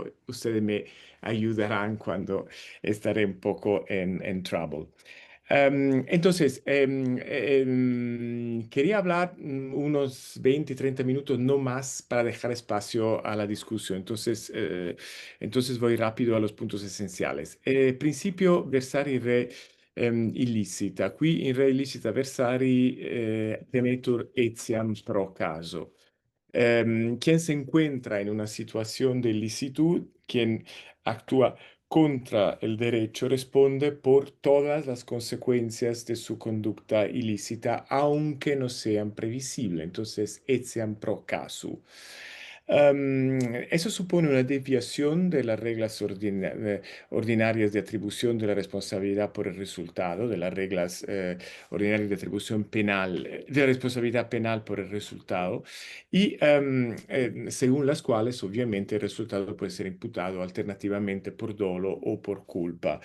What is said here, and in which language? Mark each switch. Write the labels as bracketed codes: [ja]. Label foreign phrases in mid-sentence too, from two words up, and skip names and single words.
[es] Ustedes me ayudarán cuando estaré un poco en trouble. Entonces, quería hablar unos 20, 30 minutos, no más, para dejar espacio a la discusión. Entonces voy rápido a los puntos esenciales. [la] Principio versari re illicita. Qui in re illicita versari temetur etiam pro caso. [es] Quien se encuentra en una situación de ilicitud, quien actúa contra el derecho, responde por todas las consecuencias de su conducta ilícita, aunque no sean previsibles. Entonces, [la] etiam pro casu. [es] Eso supone una desviación de las reglas ordinarias de atribución de la responsabilidad por el resultado, de las reglas ordinarias de atribución penal, de la responsabilidad penal por el resultado, y según las cuales obviamente el resultado puede ser imputado alternativamente por dolo o por culpa.